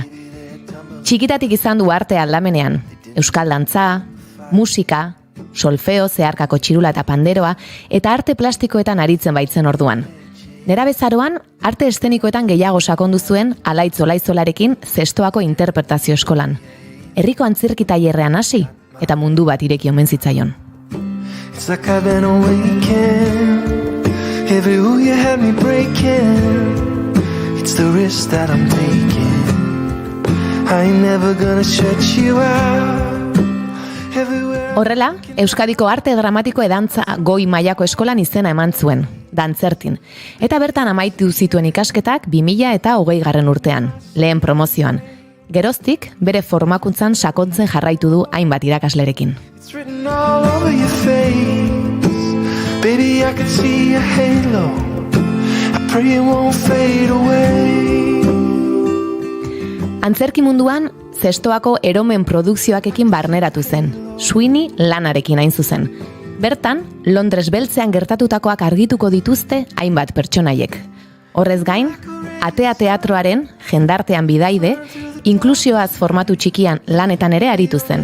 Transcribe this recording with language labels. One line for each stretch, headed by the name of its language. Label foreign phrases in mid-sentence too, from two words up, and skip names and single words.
Basque: Txikitatik izan du arte aldamenean, euskal dantza, musika, solfeo, zeharkako txirula eta panderoa, eta arte plastikoetan aritzen baitzen orduan. Nerabezaroan, arte estenikoetan gehiago sakondu zuen Alaitz Olaizolarekin zestoako interpretazio eskolan. Herriko antzerkitailerrean hasi, eta mundu bat ireki omen zitzaion.
English: It's like I've been awakened. Every rule you had me breaking. It's the risk that I'm taking. I ain't never gonna shut you out.
Basque: Horrela, Euskadiko arte dramatiko edantza goi mailako eskolan izena eman zuen. Dantzertin. Eta bertan amaitu zituen ikasketak 2020 urtean, lehen promozioan. Geroztik, bere formakuntzan sakontzen jarraitu du hainbat irakaslerekin.
English: It's written all over your face. Baby, I can see a halo. I pray it won't fade away.
Basque: Antzerki munduan, zestoako eromen produkzioakekin barneratu zen, Sweeney lanarekin hain zuzen. Bertan, Londres beltzean gertatutakoak argituko dituzte hainbat pertsonaiek. Horrez gain, Atea teatroaren, jendartean bidaide, inklusioaz formatu txikian lanetan ere aritu zen.